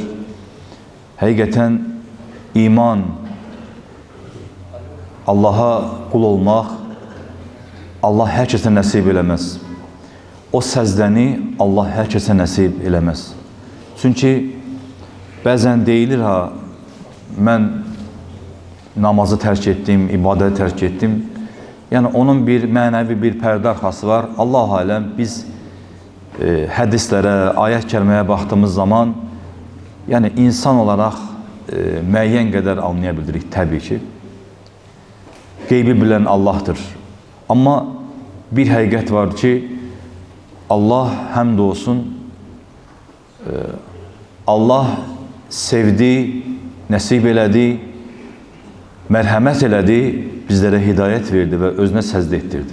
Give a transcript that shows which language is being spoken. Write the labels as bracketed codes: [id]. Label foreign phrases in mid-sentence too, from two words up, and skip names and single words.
[tr] Hakikaten iman, Allah'a kul olmak, Allah herkese nasip eləməz. O səzdəni Allah herkese nasip eləməz. Çünkü bazen deyilir ha, ben namazı tərk ettim, ibadeti tərk ettim. [az] Yani onun bir mənəvi bir pərdə arxası var. Allah alem biz hədislərə, ayət-kəriməyə baxdığımız zaman yani [tr] insan olarak [az] müəyyən qədər anlaya bildirik təbii ki. Qeybi bilən Allah'tır. Amma bir həqiqət var ki, Allah həmd olsun, Allah sevdi, nəsib elədi, mərhəmət elədi, bizlərə hidayət verdi və özünə səzd etdirdi.